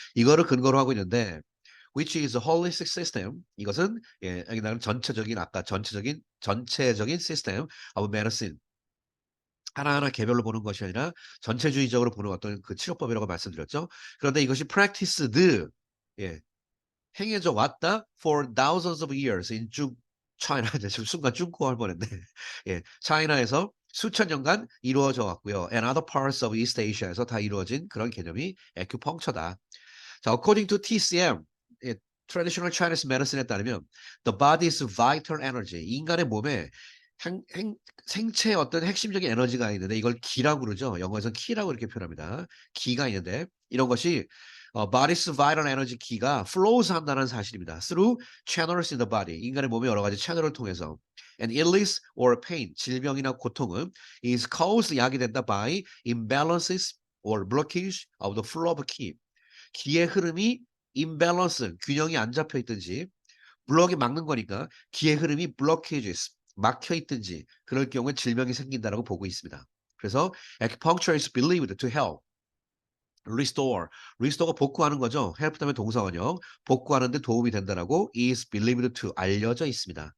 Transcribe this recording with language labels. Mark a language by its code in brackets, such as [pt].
[ko] 이거를 근거로 하고 있는데 [en] which is a holistic system [ko] 이것은 예 여기다가는 전체적인 아까 전체적인 [en] system of medicine [ko] 하나하나 개별로 보는 것이 아니라 전체주의적으로 보는 어떤 그 치료법이라고 말씀드렸죠. 그런데 이것이 practiced 예 행해져 왔다 [en] for thousands of years in [ko] 중 China 지금 순간 중국어 할 뻔했네. 예. 차이나에서 수천 년간 이루어져 왔고요. [en] and other parts of East Asia에서 [ko] 다 이루어진 그런 개념이 [en] acupuncture다. [ko] 자, [en] according to TCM, [ko] 예, traditional Chinese medicine에 따르면 [en] the body's vital energy, [ko] 인간의 몸에 생체의 어떤 핵심적인 에너지가 있는데 이걸 기라고 그러죠. 영어에서는 키라고 이렇게 표현합니다. 기가 있는데 이런 것이 body's vital energy 기가 flows 한다는 사실입니다. [en] through channels in the body, [ko] 인간의 몸의 여러 가지 채널을 통해서 [en] and illness or pain, [ko] 질병이나 고통은 [en] is caused [ko] 야기된다 [en] by imbalances or blockage of the flow of ki. [ko] 기의 흐름이 imbalance, 균형이 안 잡혀 있든지 블럭이 막는 거니까 기의 흐름이 blockages, 막혀 있든지 그럴 경우에 질병이 생긴다라고 보고 있습니다. 그래서 [en] acupuncture is believed to help restore. [ko] restore가 복구하는 거죠. help 다음에 동사원형. 복구하는 데 도움이 된다라고 [en] is believed to [ko] 알려져 있습니다.